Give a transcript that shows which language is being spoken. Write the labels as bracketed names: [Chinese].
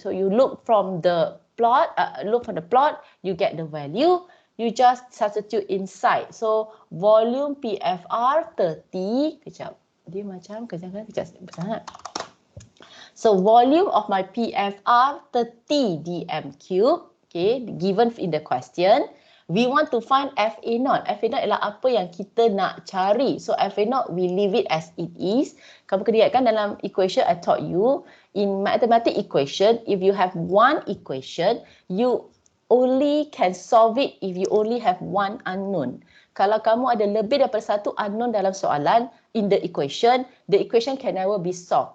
[English] So you look from the plot, you get the value, you just substitute inside. So volume PFR 30, [Malay] kejap. Dia macam kejap sangat. [English] So volume of my PFR 30 dm³. Okay, given in the question, we want to find FA0. [Malay] FA0 adalah apa yang kita nak cari. [English] So FA0, we leave it as it is. [Malay] Kamu kena ingatkan dalam [English] equation I taught you, in mathematics equation, if you have one equation, you only can solve it if you only have one unknown. [Malay] Kalau kamu ada lebih daripada satu unknown dalam soalan, [English] in the equation can never be solved.